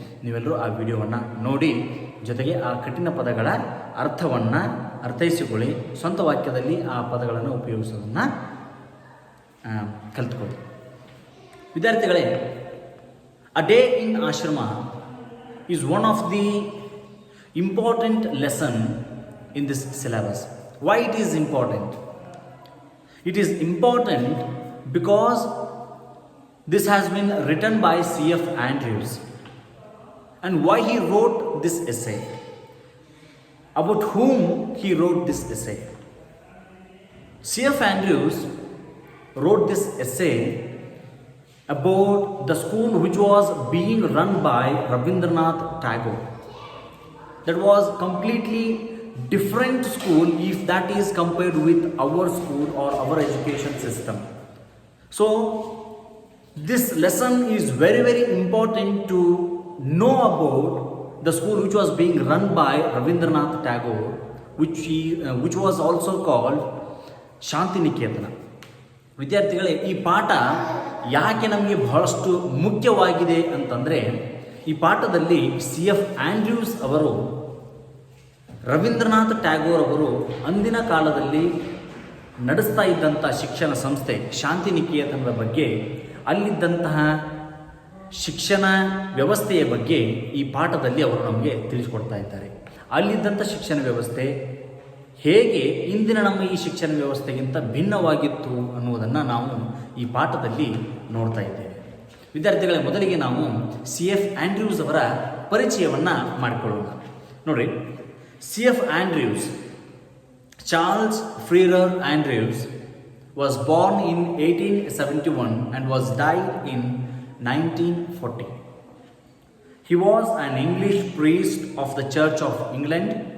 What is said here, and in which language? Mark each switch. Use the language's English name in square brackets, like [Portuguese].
[Kannada] ನೀವೆಲ್ಲರೂ ಆ ವಿಡಿಯೋವನ್ನು ನೋಡಿ, ಜೊತೆಗೆ ಆ ಕಠಿಣ ಪದಗಳ ಅರ್ಥವನ್ನು ಅರ್ಥೈಸಿಕೊಳ್ಳಿ, ಸ್ವಂತ ವಾಕ್ಯದಲ್ಲಿ ಆ ಪದಗಳನ್ನು ಉಪಯೋಗಿಸೋದನ್ನು ಕಲಿತ್ಕೊಳ್ಳಿ. ವಿದ್ಯಾರ್ಥಿಗಳೇ, [English] A day in ashram is one of the important lesson in this syllabus. Why it is important? It is important because this has been written by C.F. Andrews. And why he wrote this essay? About whom he wrote this essay? C.F. Andrews wrote this essay about the school which was being run by Rabindranath Tagore. That was completely different school if that is compared with our school or our education system. So this lesson is very, very important to know about the school which was being run by Rabindranath Tagore, which was also called Shantiniketan. [Kannada] ವಿದ್ಯಾರ್ಥಿಗಳೇ, ಈ ಪಾಠ ಯಾಕೆ ನಮಗೆ ಬಹಳಷ್ಟು ಮುಖ್ಯವಾಗಿದೆ ಅಂತಂದರೆ, ಈ ಪಾಠದಲ್ಲಿ C.F. ಆಂಡ್ರ್ಯೂಸ್ ಅವರು ರವೀಂದ್ರನಾಥ್ ಟ್ಯಾಗೋರ್ ಅವರು ಅಂದಿನ ಕಾಲದಲ್ಲಿ ನಡೆಸ್ತಾ ಇದ್ದಂಥ ಶಿಕ್ಷಣ ಸಂಸ್ಥೆ ಶಾಂತಿನಿಕೇತನದ ಬಗ್ಗೆ, ಅಲ್ಲಿದ್ದಂತಹ ಶಿಕ್ಷಣ ವ್ಯವಸ್ಥೆಯ ಬಗ್ಗೆ ಈ ಪಾಠದಲ್ಲಿ ಅವರು ನಮಗೆ ತಿಳಿಸ್ಕೊಡ್ತಾ ಇದ್ದಾರೆ. ಅಲ್ಲಿದ್ದಂಥ ಶಿಕ್ಷಣ ವ್ಯವಸ್ಥೆ ಹೇಗೆ ಇಂದಿನ ನಮ್ಮ ಈ ಶಿಕ್ಷಣ ವ್ಯವಸ್ಥೆಗಿಂತ ಭಿನ್ನವಾಗಿತ್ತು ಅನ್ನುವುದನ್ನು ನಾವು ಈ ಪಾಠದಲ್ಲಿ ನೋಡ್ತಾ ಇದ್ದೇವೆ. ವಿದ್ಯಾರ್ಥಿಗಳೇ, ಮೊದಲಿಗೆ ನಾವು C.F. ಆಂಡ್ರ್ಯೂಸ್ ಅವರ ಪರಿಚಯವನ್ನು ಮಾಡಿಕೊಳ್ಳೋಣ. ನೋಡಿ, C.F. [English] Andrews, Charles Freer Andrews was born in 1871 and was died in 1940. He was an English priest of the Church of England.